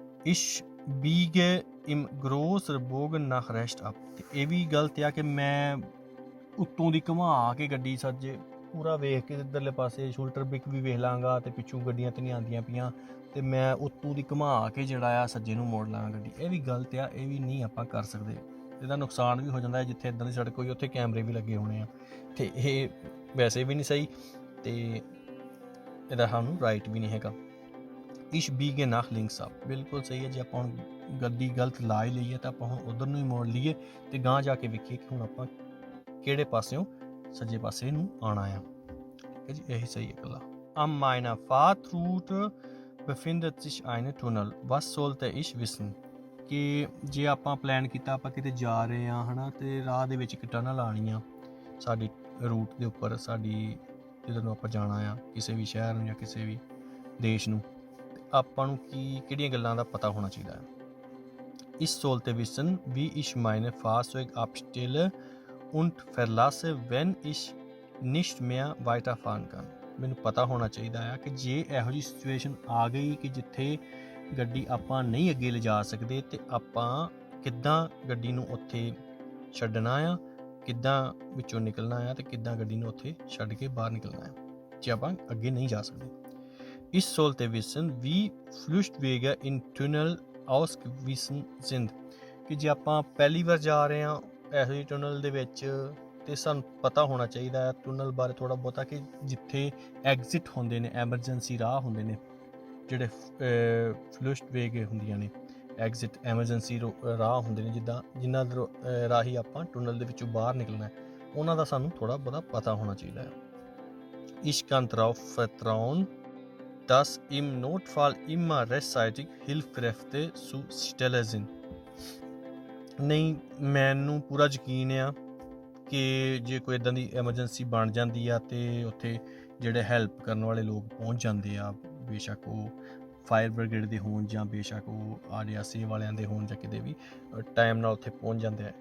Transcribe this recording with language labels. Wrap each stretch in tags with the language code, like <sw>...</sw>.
<de>Ich biege im großen Bogen nach rechts ab,</de> <pa>ਅਤੇ ਇਹ ਵੀ ਗਲਤ ਆ ਕਿ ਮੈਂ ਉੱਤੋਂ ਦੀ ਘੁਮਾ ਕੇ ਗੱਡੀ ਸੱਜੇ ਪੂਰਾ ਵੇਖ ਕੇ ਇੱਧਰਲੇ ਪਾਸੇ ਸ਼ੋਲਡਰ ਬ੍ਰੇਕ ਵੀ ਵੇਖ ਲਾਂਗਾ, ਅਤੇ ਪਿੱਛੋਂ ਗੱਡੀਆਂ ਤਾਂ ਨਹੀਂ ਆਉਂਦੀਆਂ ਪਈਆਂ, ਅਤੇ ਮੈਂ ਉੱਤੋਂ ਦੀ ਘੁਮਾ ਕੇ ਜਿਹੜਾ ਆ ਸੱਜੇ ਨੂੰ ਮੋੜ ਲਾਂਗਾ ਗੱਡੀ। ਇਹ ਵੀ ਗਲਤ ਆ, ਇਹ ਵੀ ਨਹੀਂ ਆਪਾਂ ਕਰ ਸਕਦੇ। ਇਹਦਾ ਨੁਕਸਾਨ ਵੀ ਹੋ ਜਾਂਦਾ ਹੈ। ਜਿੱਥੇ ਇੱਦਾਂ ਦੀ ਸੜਕ ਹੋਈ ਉੱਥੇ ਕੈਮਰੇ ਵੀ ਲੱਗੇ ਹੋਣੇ ਆ, ਅਤੇ ਇਹ ਵੈਸੇ ਵੀ ਨਹੀਂ ਸਹੀ, ਅਤੇ ਇਹਦਾ ਸਾਨੂੰ ਰਾਈਟ ਵੀ ਨਹੀਂ ਹੈਗਾ।</pa> <de>Ich biege nach links ab,</de> <pa>ਬਿਲਕੁਲ ਸਹੀ ਹੈ। ਜੇ ਆਪਾਂ ਹੁਣ ਗੱਡੀ ਗਲਤ ਲਾ ਹੀ ਲਈਏ ਤਾਂ ਆਪਾਂ ਹੁਣ ਉੱਧਰ ਨੂੰ ਹੀ ਮੋੜ ਲਈਏ, ਅਤੇ ਗਾਂਹ ਜਾ ਕੇ ਵੇਖੀਏ ਕਿ ਹੁਣ ਆਪਾਂ ਕਿਹੜੇ ਪਾਸਿਓਂ ਸੱਜੇ ਪਾਸੇ ਨੂੰ ਆਉਣਾ ਆ। ਠੀਕ ਹੈ ਜੀ, ਇਹੀ ਸਹੀ ਹੈ ਇਕੱਲਾ।</pa> <de>An meiner Fahrtroute befindet sich ein Tunnel. Was sollte ich wissen?</de> <pa>ਕਿ ਜੇ ਆਪਾਂ ਪਲਾਨ ਕੀਤਾ, ਆਪਾਂ ਕਿਤੇ ਜਾ ਰਹੇ ਹਾਂ ਹੈ ਨਾ, ਅਤੇ ਰਾਹ ਦੇ ਵਿੱਚ ਇੱਕ ਟਨਲ ਆਉਣੀ ਆ ਸਾਡੀ ਰੂਟ ਦੇ ਉੱਪਰ, ਸਾਡੀ ਜਿੱਧਰ ਨੂੰ ਆਪਾਂ ਜਾਣਾ ਆ, ਕਿਸੇ ਵੀ ਸ਼ਹਿਰ ਨੂੰ ਜਾਂ ਕਿਸੇ ਵੀ ਦੇਸ਼ ਨੂੰ, ਆਪਾਂ ਨੂੰ ਕਿਹੜੀਆਂ ਗੱਲਾਂ ਦਾ ਪਤਾ ਹੋਣਾ ਚਾਹੀਦਾ ਹੈ।</pa> <de>Ich sollte wissen, wie ich mein Fahrzeug abstelle und verlasse, wenn ich nicht mehr weiterfahren kann.</de> <pa>ਮੈਨੂੰ ਪਤਾ ਹੋਣਾ ਚਾਹੀਦਾ ਆ ਕਿ ਜੇ ਇਹੋ ਜਿਹੀ ਸਿਚੁਏਸ਼ਨ ਆ ਗਈ ਕਿ ਜਿੱਥੇ ਗੱਡੀ ਆਪਾਂ ਨਹੀਂ ਅੱਗੇ ਲਿਜਾ ਸਕਦੇ, ਅਤੇ ਆਪਾਂ ਕਿੱਦਾਂ ਗੱਡੀ ਨੂੰ ਉੱਥੇ ਛੱਡਣਾ ਆ, ਕਿੱਦਾਂ ਵਿੱਚੋਂ ਨਿਕਲਣਾ ਆ, ਅਤੇ ਕਿੱਦਾਂ ਗੱਡੀ ਨੂੰ ਉੱਥੇ ਛੱਡ ਕੇ ਬਾਹਰ ਨਿਕਲਣਾ ਆ ਜੇ ਆਪਾਂ ਅੱਗੇ ਨਹੀਂ ਜਾ ਸਕਦੇ।</pa> <de>Ich sollte wissen, wie Fluchtwege in Tunnel ausgewiesen sind,</de> <pa>ਕਿ ਜੇ ਆਪਾਂ ਪਹਿਲੀ ਵਾਰ ਜਾ ਰਹੇ ਹਾਂ ਇਹੋ ਜਿਹੀ ਟਨਲ ਦੇ ਵਿੱਚ, ਅਤੇ ਸਾਨੂੰ ਪਤਾ ਹੋਣਾ ਚਾਹੀਦਾ ਹੈ ਟਨਲ ਬਾਰੇ ਥੋੜ੍ਹਾ ਬਹੁਤਾ, ਕਿ ਜਿੱਥੇ ਐਗਜ਼ਿਟ ਹੁੰਦੇ ਨੇ, ਐਮਰਜੈਂਸੀ ਰਾਹ ਹੁੰਦੇ ਨੇ, ਜਿਹੜੇ ਫਲੂਸ਼ਟਵੇਗ ਹੁੰਦੀਆਂ ਨੇ, ਐਗਜ਼ਿਟ ਐਮਰਜੈਂਸੀ ਰਾਹ ਹੁੰਦੇ ਨੇ, ਜਿਨ੍ਹਾਂ ਦੇ ਰਾਹੀਂ ਆਪਾਂ ਟਨਲ ਦੇ ਵਿੱਚੋਂ ਬਾਹਰ ਨਿਕਲਣਾ ਹੈ, ਉਹਨਾਂ ਦਾ ਸਾਨੂੰ ਥੋੜ੍ਹਾ ਬਹੁਤਾ ਪਤਾ ਹੋਣਾ ਚਾਹੀਦਾ ਹੈ।</pa> <de>Ich kann darauf vertrauen, dass im Notfall immer rechtzeitig Hilfskräfte zur Stelle sind.</de> <pa>ਨਹੀਂ, ਮੈਨੂੰ ਪੂਰਾ ਯਕੀਨ ਆ ਕਿ ਜੇ ਕੋਈ ਇੱਦਾਂ ਦੀ ਐਮਰਜੈਂਸੀ ਬਣ ਜਾਂਦੀ ਆ, ਅਤੇ ਉੱਥੇ ਜਿਹੜੇ ਹੈਲਪ ਕਰਨ ਵਾਲੇ ਲੋਕ ਪਹੁੰਚ ਜਾਂਦੇ ਆ, ਬੇਸ਼ੱਕ ਉਹ ਫਾਇਰ ਬ੍ਰਿਗੇਡ ਦੇ ਹੋਣ ਜਾਂ ਬੇਸ਼ੱਕ ਉਹ RDSA ਵਾਲਿਆਂ ਦੇ ਹੋਣ, ਜਾਂ ਕਿਤੇ ਵੀ ਟਾਈਮ ਨਾਲ ਉੱਥੇ ਪਹੁੰਚ ਜਾਂਦੇ ਆ।</pa>